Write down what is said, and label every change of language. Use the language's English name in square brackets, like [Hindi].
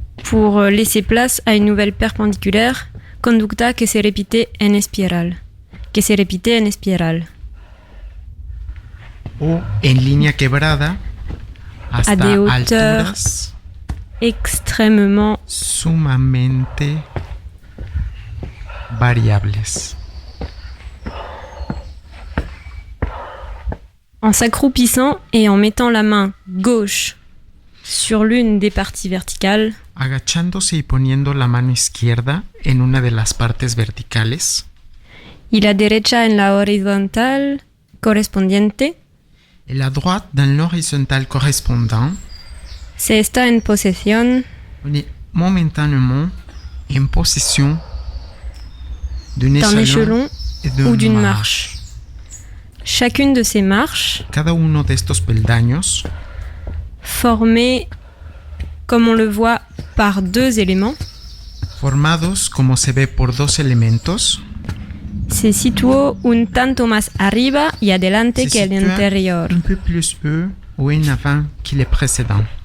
[French] Pour laisser place à une nouvelle perpendiculaire, [Spanish] conducta que se repite en espiral. Que se repite en espiral. O en línea quebrada hasta [French] à des hauteurs [Spanish] alturas [French] extrêmement [Spanish] sumamente variables. [French] En s'accroupissant et en mettant la main gauche sur l'une des parties verticales. [Spanish] Agachándose y poniendo la mano izquierda en una de las partes verticales. Y la derecha en la horizontal correspondiente. [French] Et la droite dans l'horizontale correspondant. [Spanish] Se está en posesión [French] On est momentanément en possession d'un d'un échelon échelon et d'une [Spanish] ou d'une [French] marche. marche. Chacune de ces marches, [Spanish] Cada uno de estos peldaños, [French] formée, comme on le voit, par deux éléments, [Spanish] formados como se ve por dos elementos, se situó un tanto más arriba y adelante [French] se [Spanish] que el [French] situent [Spanish] anterior. [French] un peu plus haut ou en avant que les précédents.